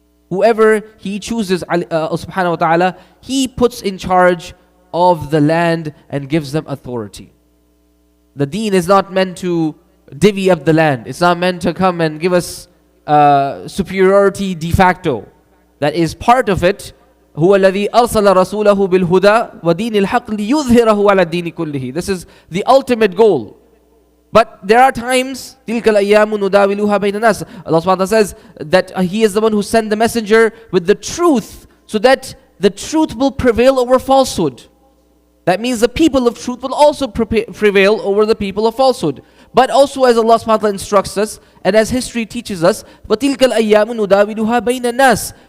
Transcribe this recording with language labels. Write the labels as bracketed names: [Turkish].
[English] Whoever He chooses, subhanahu wa ta'ala, He puts in charge of the land and gives them authority. The deen is not meant to divvy up the land. It's not meant to come and give us superiority de facto. That is part of it. [Arabic] هو الذي أرسل رسوله بالهدى ودين الحق ليظهره على الدين كله. [English] This is the ultimate goal. But there are times, [Arabic] تِلْكَ الْأَيَّامُ نُدَاوِلُهَا بَيْنَ النَّاسِ. [English] Allah subhanahu wa ta'ala says that He is the one who sent the messenger with the truth, so that the truth will prevail over falsehood. That means the people of truth will also prevail over the people of falsehood. But also, as Allah subhanahu wa ta'ala instructs us, and as history teaches us, [Arabic] وَتِلْكَ الْأَيَّامُ نُدَاوِلُهَا بَيْنَ النَّاسِ.